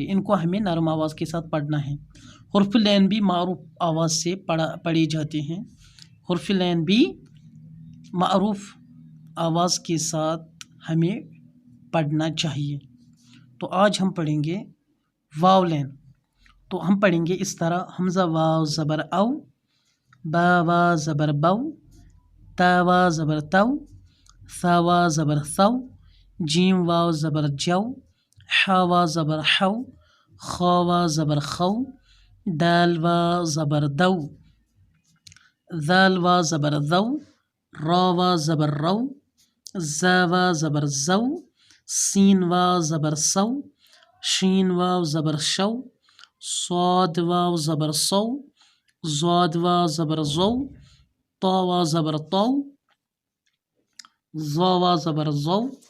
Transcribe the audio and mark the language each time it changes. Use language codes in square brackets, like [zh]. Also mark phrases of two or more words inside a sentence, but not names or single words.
[ur] ان کو ہمیں نرم آواز کے ساتھ پڑھنا ہے۔ حرف لین بھی معروف آواز سے پڑھے جاتے ہیں۔ حرف لین بھی معروف آواز کے ساتھ ہمیں پڑھنا چاہیے۔ تو آج ہم پڑھیں گے واو لین۔ تو ہم پڑھیں گے اس طرح: حمزہ واو زبر او، با وا زبر بو، تا وا زبر تو، ثا وا زبر ثو، جیم واو زبر جو، حا وا زبر حو، خا وا زبر خو، دال وا زبر دو، ذال وا زبر ذو، را وا زبر رو، زا وا زبر زو، سین وا زبر سو، شین واو زبر شو، صاد واو زبر سو، ضاد وا زبر زو، طا وا زبر طو، ظا وا زبر زو،